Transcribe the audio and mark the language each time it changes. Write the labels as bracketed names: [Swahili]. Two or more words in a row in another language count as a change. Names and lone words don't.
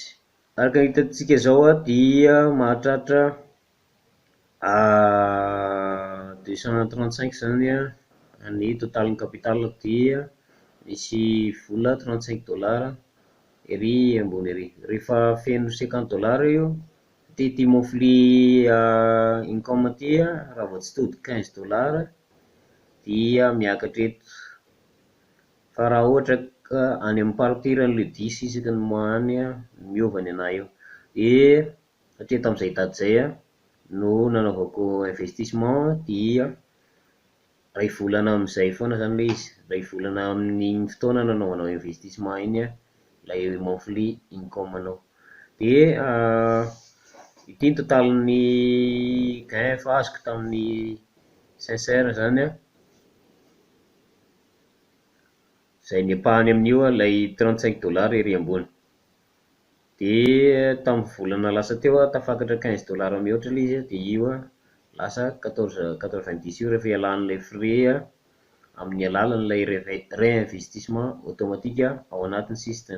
[Malagasy] Araka hitantsika zao dia mahatratra 235 zany ny totalin'ny capital dia misy vola 35 dollars ery ambony ery. Rehefa feno 50 dollars io dia ty [English] monthly income [Malagasy] ty raha vao tsy tody 15 dollars dia miakatra eto. Fa raha ohatra ka any amin'ny partiran'le 10 isaky ny mois any miova ny anahy io. Dia satria tamin'izay daty izay no nanaovako investissement dia ray volana amin'izay foana zany ilay izy, ray volana amin'iny fotoana nanaovanao investissement iny ilay [English] monthly income [Malagasy] anao. Dia ity ny totalin'ny gain efa azoko tamin'ny senseur zany izay nepahany amin'io ilay 35 dollars ery ambony. Dia tamin'ny volana lasa teo tafakatra 15 dollars mihoatra ilay izy dia io lasa 14,90 io rehefa ialan'ilay frais amin'ny alalan'ilay [French] réinvestissement automatique [Malagasy] ao anatin'ny système.